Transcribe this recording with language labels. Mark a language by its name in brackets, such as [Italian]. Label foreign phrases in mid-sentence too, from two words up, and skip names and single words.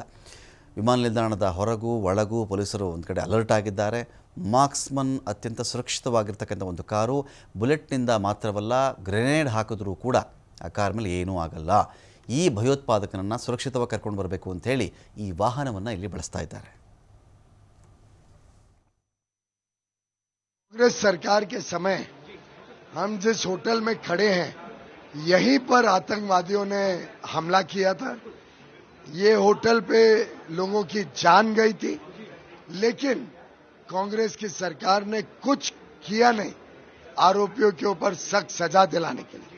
[Kannada] ವಿಮಾನ ನಿಲ್ದಾಣದ ಹೊರಗೂ ಒಳಗೂ ಪೊಲೀಸರು ಒಂದು ಕಡೆ ಅಲರ್ಟ್ ಆಗಿದ್ದಾರೆ. ಮಾರ್ಕ್ಸ್ಮನ್ ಅತ್ಯಂತ ಸುರಕ್ಷಿತವಾಗಿರ್ತಕ್ಕಂಥ ಒಂದು ಕಾರು. ಬುಲೆಟ್ನಿಂದ ಮಾತ್ರವಲ್ಲ, ಗ್ರೆನೇಡ್ ಹಾಕಿದ್ರೂ ಕೂಡ ಆ ಕಾರ್ ಮೇಲೆ ಏನೂ ಆಗಲ್ಲ. ಈ ಭಯೋತ್ಪಾದಕನನ್ನು ಸುರಕ್ಷಿತವಾಗಿ ಕರ್ಕೊಂಡು ಬರಬೇಕು ಅಂಥೇಳಿ ಈ ವಾಹನವನ್ನು ಇಲ್ಲಿ ಬಳಸ್ತಾ ಇದ್ದಾರೆ. [Hindi] कांग्रेस सरकार के समय हम जिस होटल में खड़े हैं, यहीं पर आतंकवादियों ने हमला किया था. ये होटल पे लोगों की जान गई थी, लेकिन कांग्रेस की सरकार ने कुछ किया नहीं आरोपियों के ऊपर सख्त सजा दिलाने के लिए.